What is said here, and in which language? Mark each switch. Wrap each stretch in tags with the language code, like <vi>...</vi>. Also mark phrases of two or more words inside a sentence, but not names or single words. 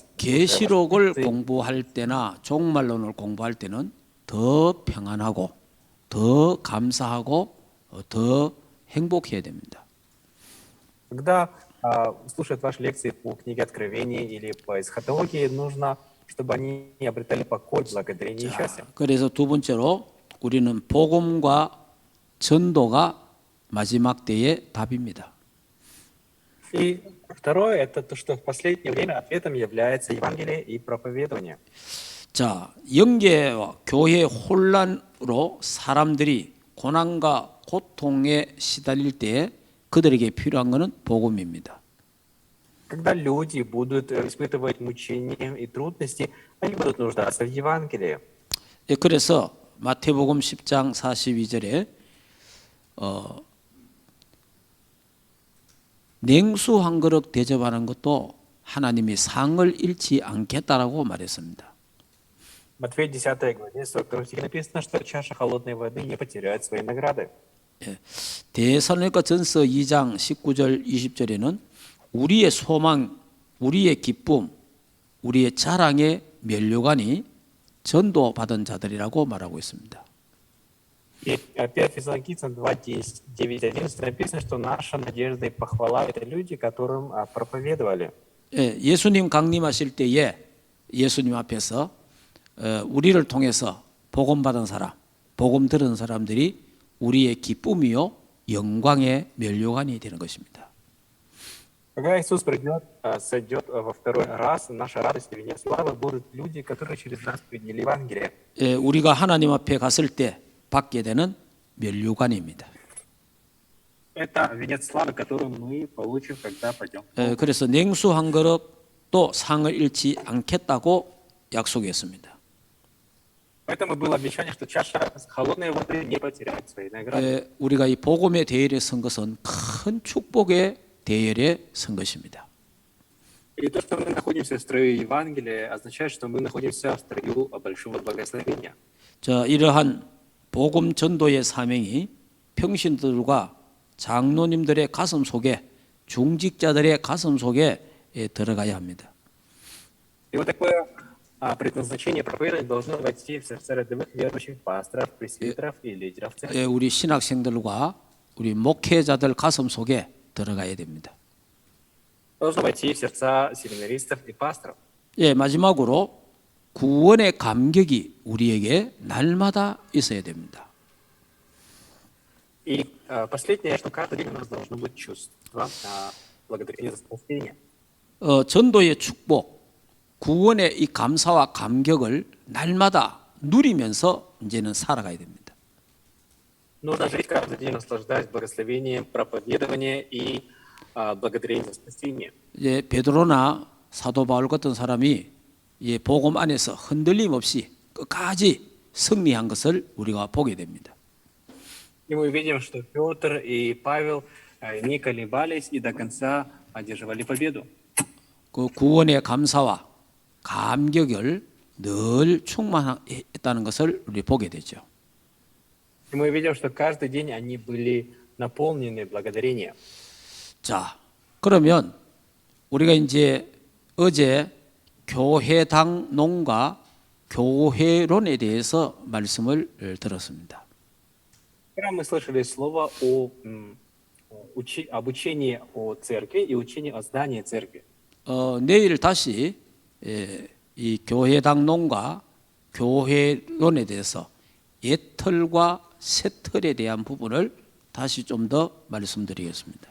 <ko>계시록을 공부할 때나 종말론을 공부할 때는 더 평안하고 더 감사하고 더 행복해야 됩니다.</ko> <ru>Когда слушают ваши лекции по книге Откровения или по эсхатологии, нужно, чтобы они обретали покой, благодарение и счастье.</ru> <ko>그래서 두 번째로 우리는 복음과 전도가 마지막 때의 답입니다.</ko> <ru>И второе, это то, что в последнее время ответом является Евангелие и проповедование.</ru> <ko>자, 영계와 교회 혼란으로 사람들이 고난과 고통에 시달릴 때 그들에게 필요한 것은 복음입니다.</ko> <ru>Когда люди будут испытывать мучения и трудности, они будут нуждаться в Евангелии.</ru> <ko>예, 그래서 마태복음 10장 42절에 냉수 한 그릇 대접하는 것도 하나님이 상을 잃지 않겠다라고 말했습니다.</ko> <ru>Матфея 10 главе 42 стихе написано, что чаша холодной воды не потеряет своей награды.</ru> <ko>예, 데살로니가 전서 2장 19절 20절에는 우리의 소망, 우리의 기쁨, 우리의 자랑의 면류관이 전도받은 자들이라고 말하고 있습니다.</ko> <ru>И 1 Фессалоникийцам 2:10, 9-11 написано, что наша надежда и похвала — это люди, которым проповедовали.</ru> <ko>예, 예수님 강림하실 때에 예수님 앞에서 우리를 통해서 복음 받은 사람, 복음 들은 사람들이 우리의 기쁨이요 영광의 면류관이 되는 것입니다.</ko> <ru>Когда Иисус придет, сойдет во второй раз, наша радость и венец славы будут люди, которые через нас приняли Евангелие.</ru> <ko>예, 우리가 하나님 앞에 갔을 때 받게 되는 면류관입니다.</ko> <ru>Это венец славы, который мы получим, когда пойдем.</ru> <ko>그래서 냉수 한 그릇도 상을 잃지 않겠다고 약속했습니다.</ko> <ru>Поэтому было обещание, что чаша с холодной воды не потеряет своей награды.</ru> <ko>우리가 이 복음의 대열에 선 것은 큰 축복의 대열에 선 것입니다.</ko> <ru>И то, что мы находимся в строю Евангелия, означает, что мы находимся в строю большого благословения.</ru> <ko>자, 이러한 복음 전도의 사명이 평신들과 장로님들의 가슴 속에, 중직자들의 가슴 속에 들어가야 합니다.</ko> <ru>И вот такое предназначение проповедования должно войти в сердца рядовых верующих пасторов, пресвитеров и лидеров церкви.</ru> <ko>우리 신학생들과 우리 목회자들 가슴 속에 들어가야 됩니다.</ko> <ru>Должно войти в сердца семинаристов и пасторов.</ru> <ko>예, 마지막으로 구원의 감격이 우리에게 날마다 있어야 됩니다.</ko> <ru>И последнее, что каждый день у нас должно быть чувство благодарения за спасение.</ru> <ko>전도의 축복, 구원의 이 감사와 감격을 날마다 누리면서 이제는 살아가야 됩니다.</ko> <ru>Нужно жить каждый день, наслаждаясь благословением, проповедования и благодарением за спасение.</ru> <ko>이제 베드로나 사도 바울 같은 사람이 이 복음 안에서 흔들림 없이 끝까지 승리한 것을 우리가 보게 됩니다.</ko> <ru>И мы видим, что Петр и Павел не колебались и до конца одерживали победу.</ru> <ko>그 구원의 감사와 감격을 늘 충만했다는 것을 우리 보게 되죠.</ko> <ru>И мы видим, что каждый день они были наполнены благодарением.</ru> <ko>자, 그러면 우리가 이제 어제 교회당론과 교회론에 대해서 말씀을 들었습니다.</ko> <ru>Вчера мы слышали слово об учении о церкви и учении о здании церкви.</ru> <ko>내일 다시 이 교회당론과 교회론에 대해서 옛틀과 새틀에 대한 부분을 다시 좀 더 말씀드리겠습니다.</ko>